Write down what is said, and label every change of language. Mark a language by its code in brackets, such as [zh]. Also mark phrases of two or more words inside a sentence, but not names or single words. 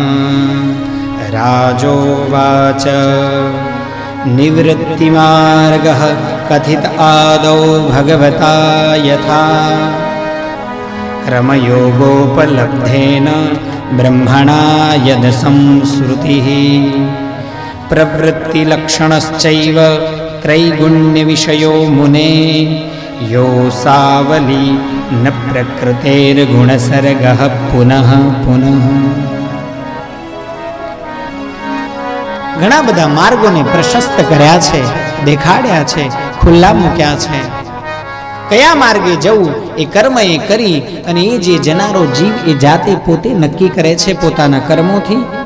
[sa] રાજોવાચ, નિવૃત્તિમાર્ગઃ કથિત આદૌ ભગવતા યથા ક્રમયોગોપલબ્ધેન બ્રહ્મણા યદ સંસ્રુતિઃ પ્રવૃત્તિલક્ષણશ્ચૈવ त्रैगुण्य विषयो मुने यो सावली न प्रकृतेर्गुणसर्गः पुनः पुनः. [gu] ઘણા બધા માર્ગોને પ્રશસ્ત કર્યા છે, દેખાડ્યા છે, ખુલ્લા મૂક્યા છે. કયા માર્ગે જવું એ કર્મ એ કરી અને એ જે જનારો જીવ એ જાતે પોતે નક્કી કરે છે પોતાના કર્મોથી.